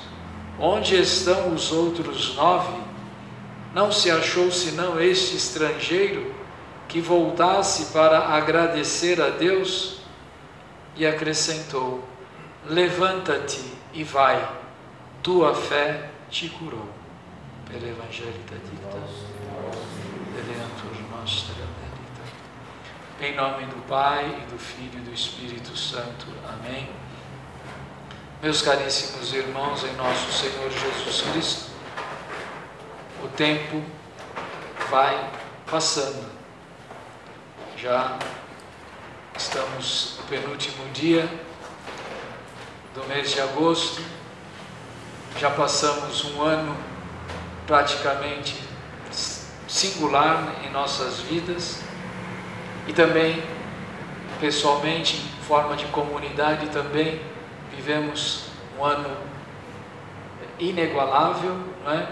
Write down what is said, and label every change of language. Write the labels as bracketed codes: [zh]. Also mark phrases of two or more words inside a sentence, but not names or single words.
[pt] Onde estão os outros 9? Não se achou senão este estrangeiro que voltasse para agradecer a Deus? E acrescentou: Levanta-te e vai, tua fé te curou. [la] Per Evangelii dicta, eleantur nostra benedicta. [pt] Em nome do Pai, e do Filho e do Espírito Santo. Amém. Meus caríssimos irmãos, em nosso Senhor Jesus Cristo, o tempo vai passando. Já estamos no penúltimo dia do mês de agosto, já passamos um ano praticamente singular em nossas vidas e também, pessoalmente, em forma de comunidade, também vivemos um ano inigualável, não é?